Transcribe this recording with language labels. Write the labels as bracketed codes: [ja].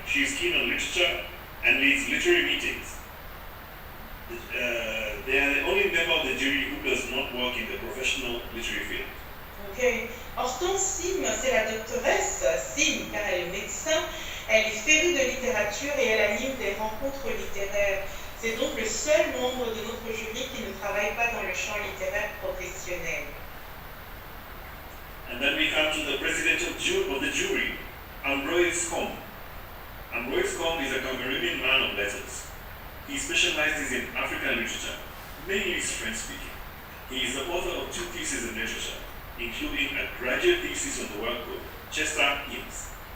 [en] She is keen on literature and leads literary meetings. They are the only member of the jury who does not work in the professional literary field. Ok. [fr] Hortense Sim, c'est la doctoresse Sim, car elle est médecin. Elle est férue de littérature et elle anime des rencontres littéraires. C'est donc le seul membre de notre jury qui ne travaille pas dans le champ littéraire professionnel. [en] And then we come to the president of the jury, Ambroise Combe. Ambroise Combe is a Cameroonian man of letters. He specializes in African literature, mainly French-speaking. He is the author of 2 theses in literature, including a graduate thesis on the work of Chester Hymns.